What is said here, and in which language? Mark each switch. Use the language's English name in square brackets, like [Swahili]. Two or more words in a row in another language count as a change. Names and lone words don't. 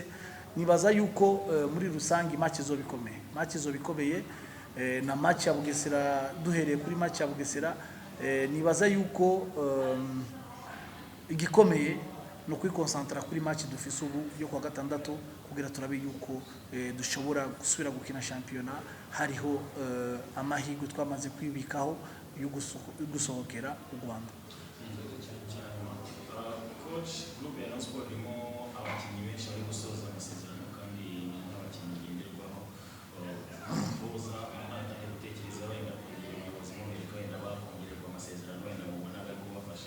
[Rundi] Nibaza yuko muri rusangi match zo bikomeye, na match ya Bugesera, duhereye kuri match ya Bugesera, nibaza yuko igikomeye no kwikonsantra kuri match dufise ubu yo kwa gatandatu, kugira turabe yuko dushobora gusubira gukina shampiyona hariho amahirwe twamaze kwibikaho yo gusohokera u Rwanda. Coach, groupe ya Sport irimo abakinnyi benshi bari gusoza amasezerano kandi n'abakinnyi ngenderwaho boza gutekereza wenda kugira ubuyobozi mu Amerika wenda bakongererwa amasezerano wenda mubonaga ko